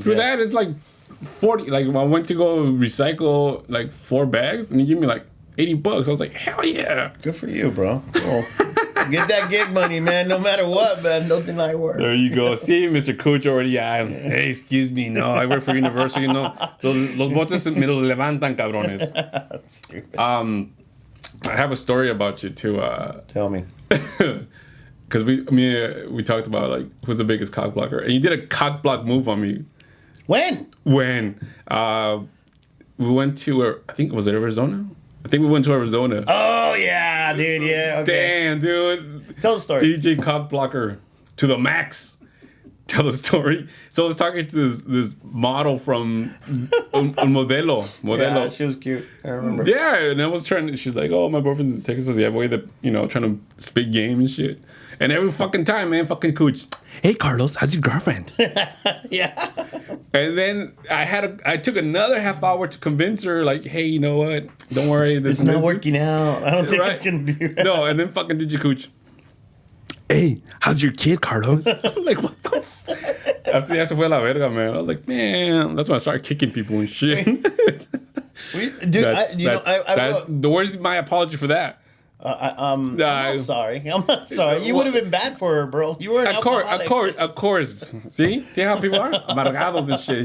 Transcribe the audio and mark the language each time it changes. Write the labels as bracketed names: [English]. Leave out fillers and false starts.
[English] Screw that. It's like 40. Like I went to go recycle like 4 bags, and he gave me like $80. I was like, hell yeah. Good for you, bro. Cool. Get that gig money, man. No matter what, man. Nothing like work. There you go. See, Mr. Coach already. Hey, excuse me. No, I work for university. [Spanish] No, los botes me los levantan, cabrones. [English] Stupid. I have a story about you too. Tell me. Because we talked about like who's the biggest cock blocker, and you did a cock block move on me When? when we went to I think was it Arizona? I think we went to Arizona. Oh, yeah, dude. Yeah. Okay. Damn, dude. Tell the story. DJ cock blocker to the max. Tell the story. So I was talking to this model from Un Modelo. Yeah, she was cute. I remember. Yeah, and I was she's like, oh, my boyfriend's in Texas. Yeah, boy, trying to spit game and shit. And every fucking time, man, fucking Cooch. Hey, Carlos, how's your girlfriend? Yeah. And then I took another half hour to convince her, like, hey, you know what? Don't worry. It's not working out. I don't think Right. it's going to be. No, and then fucking DjCooch. Hey, how's your kid, Carlos? I'm like, what the After [Spanish] ya se fue la verga, [English] man. I was like, man, that's when I started kicking people and shit. Dude, Where's my apology for that? I'm not sorry. I'm not sorry. You would have been bad for her, bro. You were an alcoholic. Of course. See how people are? Amargados and shit.